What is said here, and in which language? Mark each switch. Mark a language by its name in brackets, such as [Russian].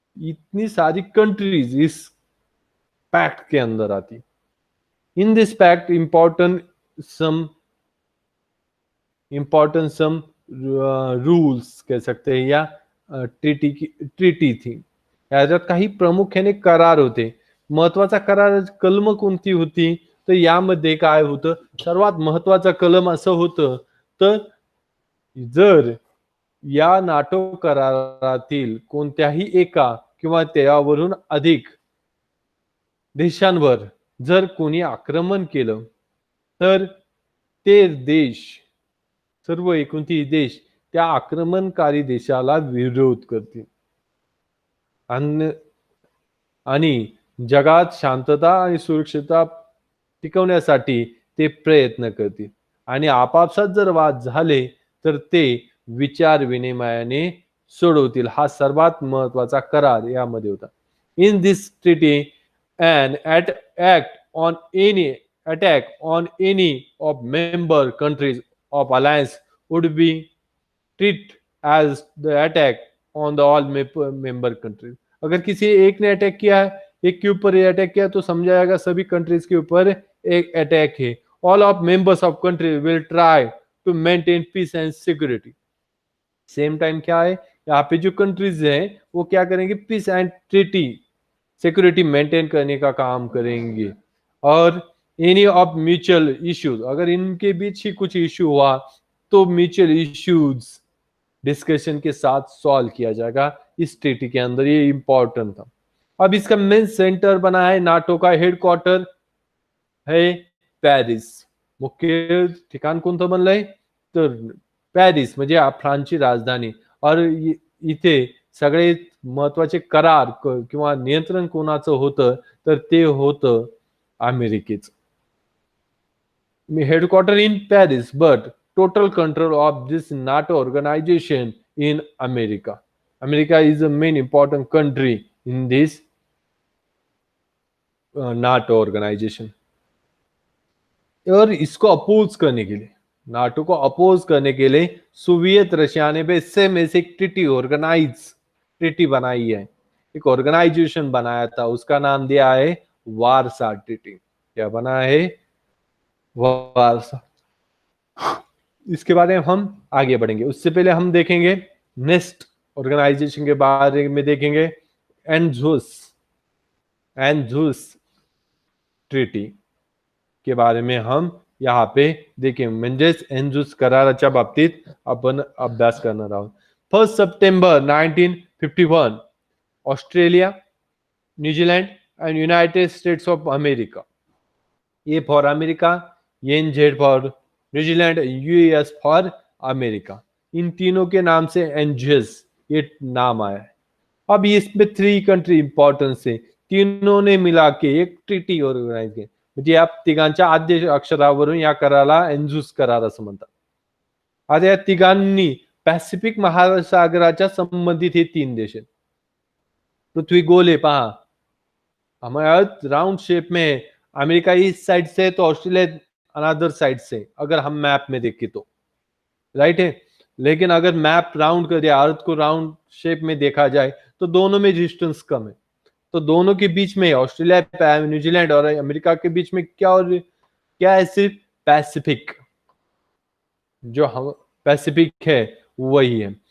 [Hindi] इतनी सारी कंट्रीज इस पैक्ट के अंदर आती. [English] in this pact some rules [Hindi] कह सकते हैं या [English] Treaty थी. [Marathi] याच्यात काही प्रामुख्याने करार होते. महत्वाचा करार कलम कोणती होती तर यामध्ये काय होतं, सर्वात महत्वाचा कलम असं होतं तर जर या नाटो करारातील कोणत्याही एका किंवा त्यावरून अधिक देशांवर जर कोणी आक्रमण केलं तर ते देश, सर्व 29 देश त्या आक्रमणकारी देशाला विरोध करतील आणि जगात शांतता आणि सुरक्षितता टिकवण्यासाठी ते प्रयत्न करतील. आणि आपापसात जर वाद झाले तर ते विचार विनिमयाने सोडवतील. हा सर्वात महत्वाचा करार यामध्ये होता. [English] In this treaty an attack on any of member countries of alliance would be treated as the attack on the all member countries. [Hindi] अगर किसी एक ने अटैक किया है, एक के ऊपर अटैक किया तो समझा जाएगा सभी कंट्रीज के ऊपर एक अटैक है. [English] All of members of country will try to maintain peace and security. [Hindi] Same time क्या है, यहाँ पे जो कंट्रीज हैं वो क्या करेंगे, piece and treaty security maintain करने का काम करेंगे. और एनी ऑफ म्यूचुअल इश्यूज, अगर इनके बीच ही कुछ इश्यू हुआ तो म्यूचुअल इश्यूज डिस्कशन के साथ सॉल्व किया जाएगा इस ट्रीटी के अंदर. ये इंपॉर्टेंट था. अब इसका मेन सेंटर बना है, नाटो का हेडक्वार्टर है पॅरिस. [Marathi] मुख्य ठिकाण कोणतं बनलंय तर पॅरिस म्हणजे फ्रान्सची राजधानी. और इथे सगळे महत्वाचे करार किंवा नियंत्रण कोणाचं होतं तर ते होतं अमेरिकेचं. [English] Headquarter in Paris but total control of this NATO organisation in America. America is a main important country in this NATO organisation. [Hindi] और इसको अपोज करने के लिए, नाटो को अपोज करने के लिए सोवियत रशिया ने भी सेम ऐसे ट्रीटी बनाई है, एक ऑर्गेनाइजेशन बनाया था. उसका नाम दिया है वारसा ट्रीटी. क्या बना है? वारसा. इसके बारे में हम आगे बढ़ेंगे. उससे पहले हम देखेंगे नेक्स्ट ऑर्गेनाइजेशन के बारे में देखेंगे, एंझुस ट्रीटी के बारे में हम यहाँ पे देखें. [Marathi] म्हणजेच एंझुस कराराच्या बाबतीत आपण अभ्यास करणार आहोत. [English] 1 September 1951 Australia, New Zealand and United States of America A for America, NZ for New Zealand, US for America. [Hindi] इन तीनों के नाम से एनजेस ये नाम आया है। अब इसमें 3 कंट्री इम्पॉर्टन्स है, तीनों ने मिला के एक [Marathi] ट्रीटी ऑर्गनाइज केली, म्हणजे या तिघांच्या आद्य अक्षरावरून या कराराला एन्झुस करार असं म्हणतात. आता या तिघांनी पॅसिफिक महासागराच्या संबंधित हे 3 देश आहेत. [Hindi] पृथ्वी गोल है पहा, हमारा अर्थ राउंड शेप में है, अमेरिका इस साइड से तो ऑस्ट्रेलिया अनदर साइड से, अगर हम मैप में देखें तो राइट है। लेकिन अगर मैप राउंड कर दिया, अर्थ को राउंड शेप में देखा जाए तो दोनों में डिस्टेंस कम है, तो दोनों के बीच में ऑस्ट्रेलिया, न्यूजीलैंड और अमेरिका के बीच में क्या है, सिर्फ पैसिफिक, जो हम पैसिफिक है वही है।